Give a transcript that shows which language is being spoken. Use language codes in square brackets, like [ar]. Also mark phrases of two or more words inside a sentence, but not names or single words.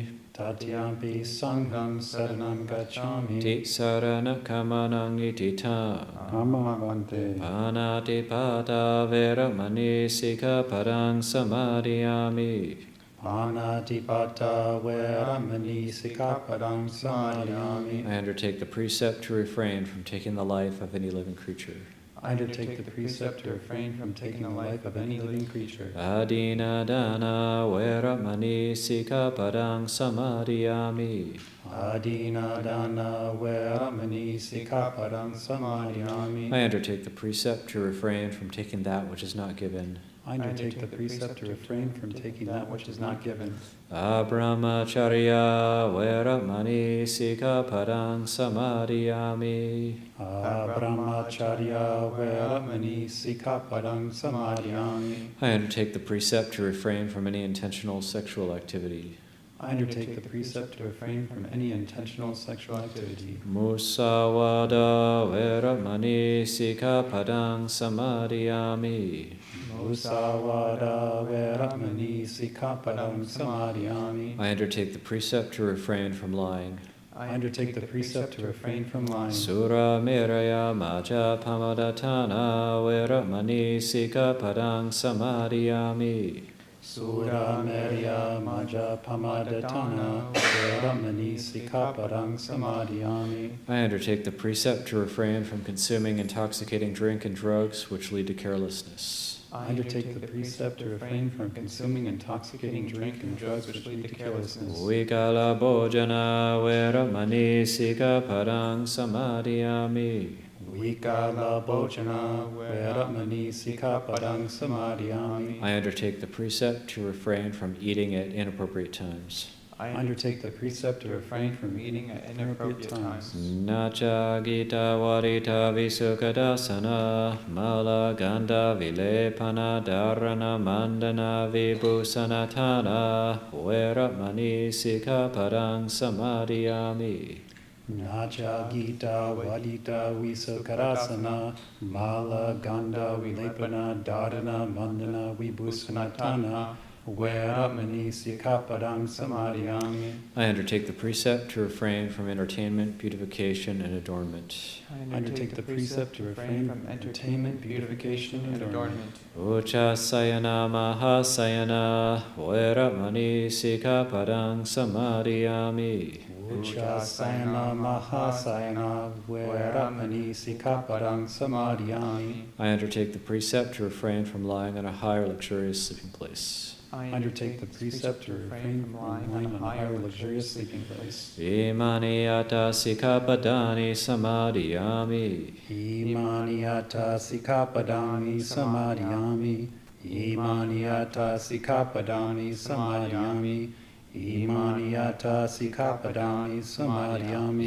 [pi] Tatiyampi sangham saranam gacchami. Ti sarana kamanang ititam. Amavante. Panati pata veramani sikapadang samadhiyami. Panatipata veramani sikapadang samadhiyami. [en] I undertake the precept to refrain from taking the life of any living creature. I undertake the precept to refrain from taking the life of any living creature. [pi] Adina dana veramani sikapadang samadhiyami. Adina dana veramani sikapadang samadhiyami. [en] I undertake the precept to refrain from taking that which is not given. I undertake the precept to refrain from taking that which is not given. [pi] Abrahmacharya veramani sikapadang samadhiyami. Brahmacharya veramani sikapadang samadhiyami. [en] I undertake the precept to refrain from any intentional sexual activity. I undertake the precept to refrain from any intentional sexual activity. [pi] Musawada veramani sikapadang samadhiyami. Musawada veramani sikapadang samadhiyami. [en] I undertake the precept to refrain from lying. I undertake the precept to refrain from lying. [pi] Sura meraya maja pamadatana veramani sikapadang samadhiyami. Sura merya maja pamadatana veramani sikapadang samadhiyami. [en] I undertake the precept to refrain from consuming intoxicating drink and drugs which lead to carelessness. I undertake the precept to refrain from consuming intoxicating drink and drugs which lead to carelessness. [pi] Vikala bhojana veramani sikapadang samadhiyami. Vikala bhojana veramani sikapadang samadhiyami. [en] I undertake the precept to refrain from eating at inappropriate times. I undertake the precept to refrain from eating at inappropriate times. [pi] Nacha gita varita visukadasana mala ganda vilepana dharana mandana vibhusanatana veramani sikapadang samadhiyami. Nacha gita vadita visakarasana mala ganda vilepana dharana mandana vibhusanatana veramani sikapadang samadhiyami. [en] I undertake the precept to refrain from entertainment, beautification, and adornment. I undertake the precept to refrain from entertainment, beautification, and adornment. [pi] Uchasayana mahasayana veramani sikapadang samadhiyami. Uchasayana mahasayana veramani sikapadang samadhiyami. [en] I undertake the precept to refrain from lying on a high or luxurious sleeping place. I undertake the precept to refrain from lying on a high or luxurious sleeping place. [pi] Imani yata sikapadani samadhiyami. Imani yata sikapadani samadhiyami. Imani yata sikapadani samadhiyami. Imani yata sikapadani samadhiyami.